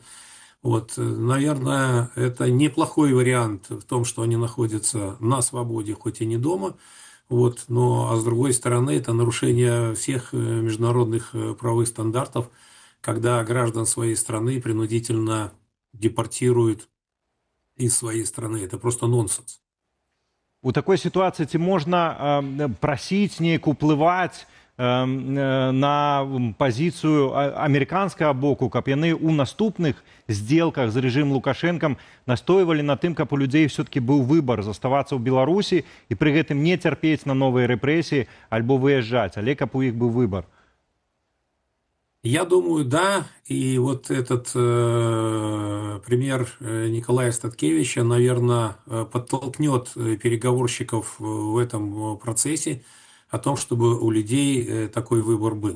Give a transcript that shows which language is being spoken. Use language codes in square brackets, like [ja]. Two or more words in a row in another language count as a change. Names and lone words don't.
[ru] Вот, наверное, это неплохой вариант в том, что они находятся на свободе, хоть и не дома. Вот, но, а с другой стороны, это нарушение всех международных правовых стандартов, когда граждан своей страны принудительно депортируют из своей страны. Это просто нонсенс. [be] У такой ситуацыі ці можна прасіць неяк уплываць на пазіцыю амерыканскага боку, каб яны ў наступных сделках з рэжымам Лукашэнкам настойвалі на тым, каб у людзей все-таки быў выбар заставацца ў Беларусі і пры гэтым не цярпець на новыя рэпрэсіі альбо выязджаць, але каб у іх быў выбар. [ru] Я думаю, да. И вот этот пример Николая Статкевича, наверное, подтолкнет переговорщиков в этом процессе о том, чтобы у людей такой выбор был.